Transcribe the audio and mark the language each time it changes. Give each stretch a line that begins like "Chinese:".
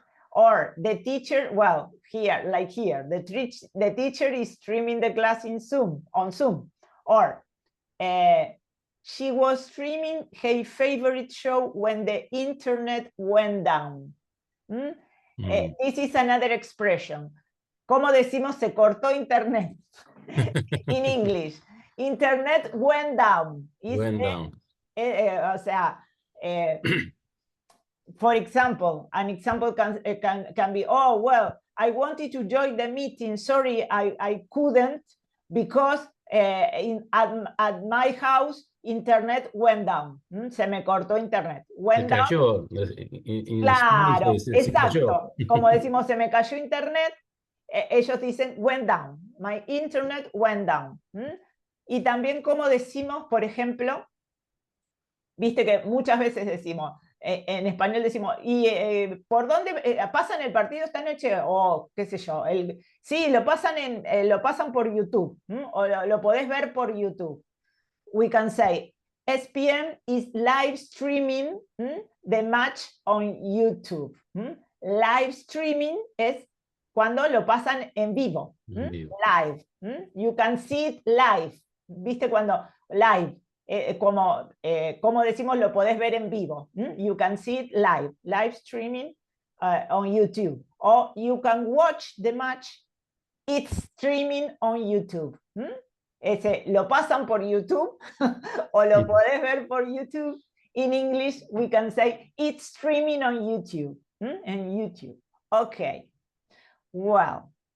English: Or the teacher, well, here, like here, the teacher is streaming the class on Zoom. Or she was streaming her favorite show when the internet went down. This is another expression.
Spanish: ¿Cómo decimos se cortó internet?
English: In English, internet went down. Went down.
Spanish: O sea,
English: for example, an example can be, oh, well, I wanted to join the meeting. Sorry, I couldn't because at my house, internet went down.
Spanish: Se me cortó internet. Went se cayó. Claro, exacto. Como decimos, se me cayó internet, ellos dicen
English: went down. My internet went down.
Spanish: Y también como decimos, por ejemplo, viste que muchas veces decimos, en español decimos, ¿y por dónde pasan el partido esta noche? O qué sé yo. Sí, lo pasan por YouTube. O lo podés ver por YouTube.
English: We can say, ESPN is live streaming the match on YouTube.
Spanish: Live streaming es cuando lo pasan en vivo.
English: Live. You can see it live.
Spanish: ¿Viste cuando?
English: Live.
Spanish: Como decimos, lo podés ver en vivo.
English: You can see it live. Live streaming on YouTube. Or you can watch the match. It's streaming on YouTube.
Spanish: Lo pasan por YouTube o lo podés ver por YouTube.
English: In English, we can say it's streaming on YouTube. And YouTube. Okay. Well.